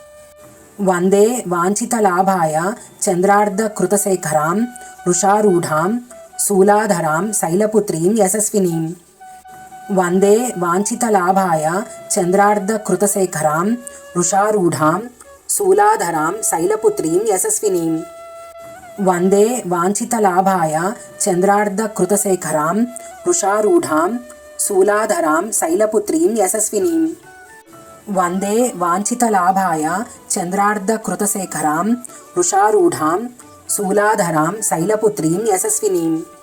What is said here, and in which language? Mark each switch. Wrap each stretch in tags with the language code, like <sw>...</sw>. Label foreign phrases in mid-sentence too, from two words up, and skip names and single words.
<sa>वन्दे वाञ्छितलाभाय चन्द्रार्धकृतशेखरां वृषारूढां शूलाधरां शैलपुत्रीं यशस्विनीं। वन्दे वाञ्छितलाभाय चन्द्रार्धकृतशेखरां वृषारूढां शूलाधरां शैलपुत्रीं यशस्विनीं। వందే వాంఛితలాభాయ చంద్రార్ధకృతశేఖరాం వృషారూఢాం శూలాధరాం శైలపుత్రీం యశస్వినీం. వందే వాంఛితలాభాయ చంద్రార్ధకృతశేఖరాం వృషారూఢాం శూలాధరాం శైలపుత్రీం యశస్వినీం.</sa>